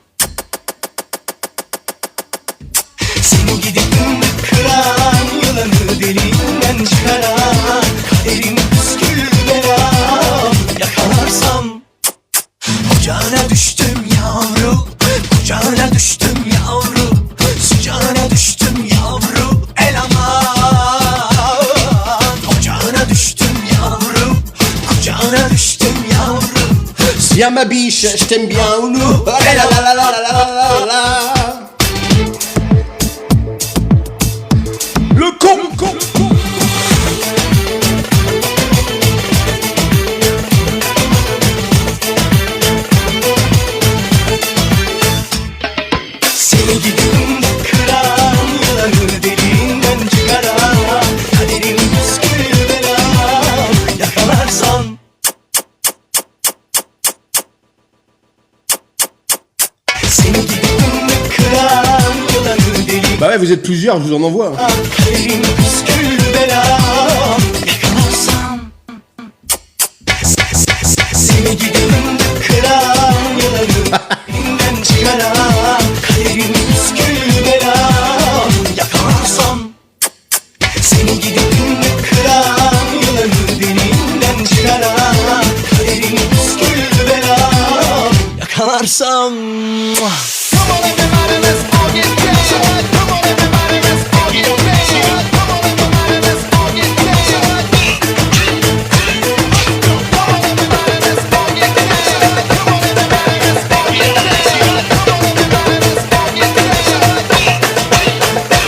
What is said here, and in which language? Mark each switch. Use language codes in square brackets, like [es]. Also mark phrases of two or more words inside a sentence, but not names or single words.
[tr] Seni gidip de kıran, yılanı deliğinden çıkaran, kaderim püskül belam, yakalarsam. Kucağına düştüm yavru, kucağına düştüm yavru, sıcağına düştüm yavru, el aman. Kucağına düştüm yavru, kucağına düştüm yavru. [fr] Viens ma biche, je t'aime bien. Oh la la la la la la la la. Le con, le con, le con. [tr] Seni gidip de kıran, yılanı deliğinden çıkaran, kaderim püskül belam, yakalarsan. Seni gidip de kıran, yılanı deliğinden [fr] Bah ouais, vous êtes plusieurs, je vous en envoie. [tr] kaderim püskül belam, yakalarsan. Seni gidip de kıran, yılanı deliğinden çıkaran, kaderim püskül belam, yakalarsam. Seni gidip de kıran, yılanı deliğinden çıkaran, kaderim püskül belam, yakalarsam. [en] Come on everybody, let's all get down. Come on everybody, let's all get down. Come on everybody, let's all get down. Come on everybody, let's all get down. Come on everybody, let's all get down. Come on everybody, let's all get down.